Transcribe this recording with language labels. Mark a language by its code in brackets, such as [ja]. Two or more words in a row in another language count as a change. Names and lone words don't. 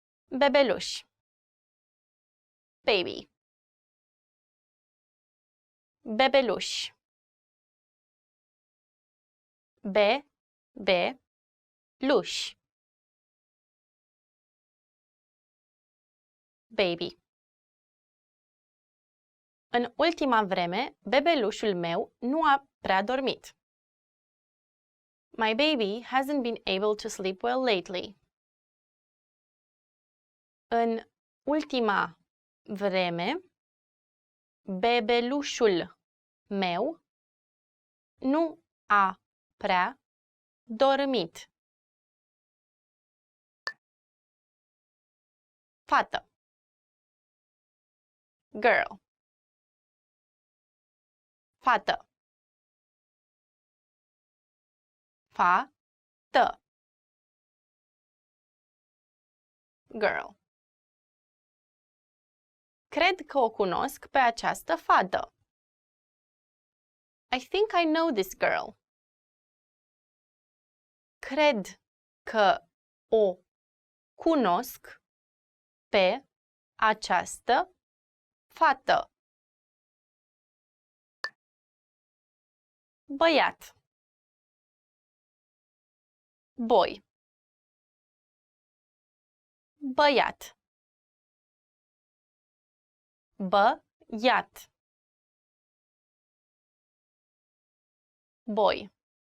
[ro] bebeluș, baby, bebeluș, luș, baby. În ultima vreme, bebelușul meu nu a prea dormit. [en] My baby hasn't been able to sleep well lately. [ro] În ultima vreme, bebelușul meu nu a prea dormit. Fată, girl, fată, fată, girl. Cred că o cunosc pe această fată. [en] I think I know this girl. [ro] Cred că o cunosc pe această fată. Băiat, boy, băiat, băiat, boy.